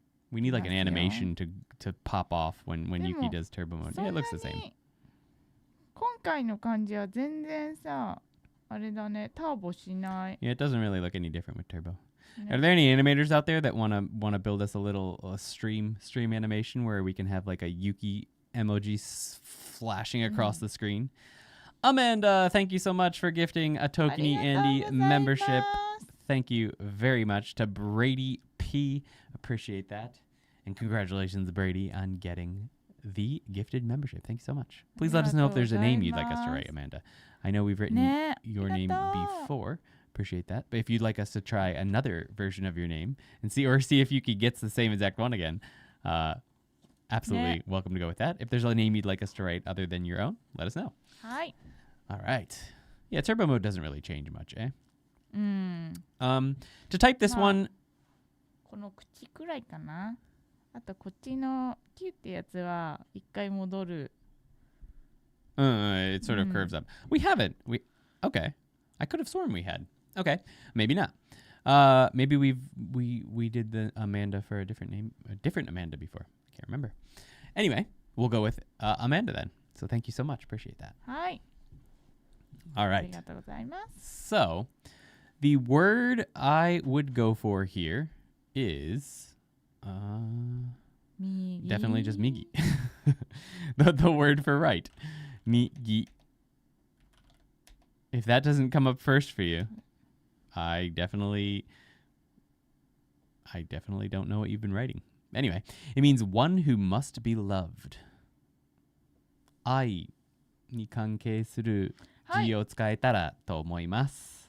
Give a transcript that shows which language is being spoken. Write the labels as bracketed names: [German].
[English] We need like an animation to pop off when Yuki does turbo mode. Yeah, it looks the same. [Japanese] 今回の漢字は全然さ、あれだね、ターボしない。 [English] Yeah, it doesn't really look any different with turbo. Are there any animators out there that wanna build us a little stream animation where we can have like a Yuki emoji flashing across the screen? Amanda, thank you so much for gifting a ToKini Andy membership. Thank you very much to Brady P. Appreciate that. And congratulations, Brady, on getting the gifted membership. Thank you so much. Please let us know if there's a name you'd like us to write, Amanda. I know we've written your name before. Appreciate that. But if you'd like us to try another version of your name and see if Yuki gets the same exact one again, absolutely welcome to go with that. If there's a name you'd like us to write other than your own, let us know. Hi. All right. Yeah, turbo mode doesn't really change much, eh? To type this one, [Japanese] この口くらいかな。あとこっちのキュってやつは一回戻る。 [English] it sort of curves up. We haven't. Okay. I could have sworn we had. Okay, maybe not. Maybe we did the Amanda for a different name, a different Amanda before. I can't remember. Anyway, we'll go with Amanda then. So thank you so much. Appreciate that. [Japanese] はい。 [English] All [Japanese] あり [English] right. [Japanese] がとうございます。 [English] So the word I would go for here is definitely just migi. the word for right. Migi. If that doesn't come up first for you, I definitely don't know what you've been writing. Anyway, it means one who must be loved. [Japanese] 愛に関係する字を使えたらと思います。